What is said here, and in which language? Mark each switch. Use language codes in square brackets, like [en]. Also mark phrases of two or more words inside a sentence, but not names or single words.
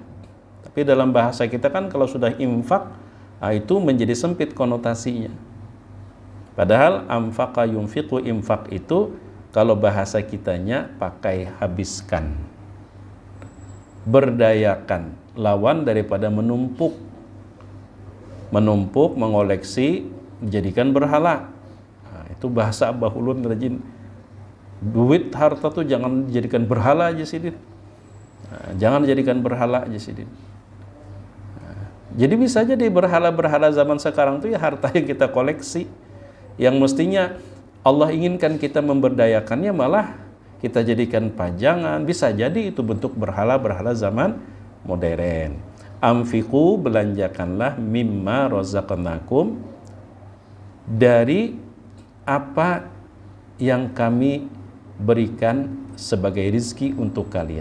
[id] Tapi dalam bahasa kita kan kalau sudah infak, itu menjadi sempit konotasinya. Padahal [ar] أنفق ينفق, [id] infak itu kalau bahasa kitanya pakai habiskan. Berdayakan, lawan daripada menumpuk. Menumpuk, mengoleksi, menjadikan berhala. [bjn] Nah, itu bahasa Abah Ulun rajin. Duit harta tuh jangan dijadikan berhala aja Sidin. Nah, jangan jadikan berhala aja Sidin. [id] Jadi bisa jadi berhala-berhala zaman sekarang itu ya harta yang kita koleksi, yang mestinya Allah inginkan kita memberdayakannya malah kita jadikan pajangan. Bisa jadi itu bentuk berhala-berhala zaman modern. Anfiqu, belanjakanlah, [ar] مما رزقناكم, [id] dari apa yang kami berikan sebagai rizki untuk kalian.